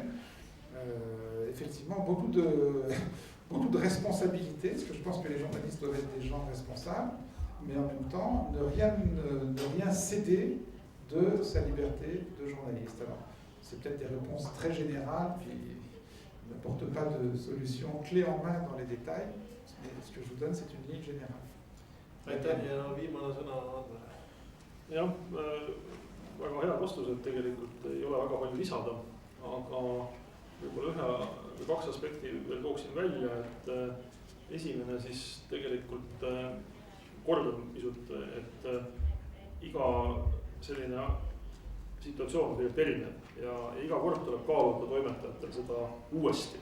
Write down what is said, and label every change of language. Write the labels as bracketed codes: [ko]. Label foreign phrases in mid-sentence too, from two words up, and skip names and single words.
[fr] Effectivement, beaucoup de responsabilités, parce que je pense que les journalistes doivent être des gens responsables, mais en même temps, ne rien céder de sa liberté de journaliste. Alors, c'est peut-être des réponses très générales qui n'apportent pas de solution clé en main dans les détails, mais ce que je vous donne, c'est une ligne générale. [et] Aitäh ja viimane sõna Andres. Jah, väga head vastused, tegelikult ei ole väga palju lisada, aga võib-olla 1 või 2 aspekti veel tooksin välja, et esimene siis tegelikult kordan pisut, et iga selline situatsioon on tegelikult erinev ja iga kord tuleb kaaluda toimetajatel seda uuesti.